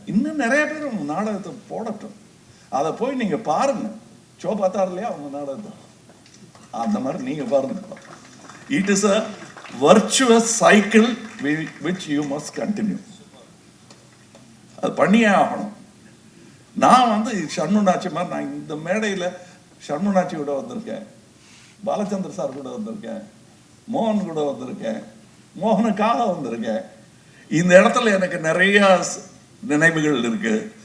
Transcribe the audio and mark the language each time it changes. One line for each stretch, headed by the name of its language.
Tamil: இன்னும் நிறைய பேர் உங்க நாடகத்தை போடட்டும். அதை போய் நீங்க பாருங்க. ஷோ பார்த்தாரு இல்லையா அவங்க நாடகத்தை, அந்த மாதிரி நீங்க பாருங்க.
English: It is a virtuous cycle which you must continue.
Tamil: அது பண்ணியே ஆகணும். நான் வந்து ஷண்முனாச்சி மாதிரி நான் இந்த மேடையில் ஷண்முனாச்சி கூட வந்திருக்கேன், பாலச்சந்திர சார் கூட வந்திருக்கேன், மோகன் கூட வந்திருக்கேன், மோகனுக்காக வந்திருக்கேன். இந்த இடத்துல எனக்கு நிறைய நினைவுகள் இருக்கு.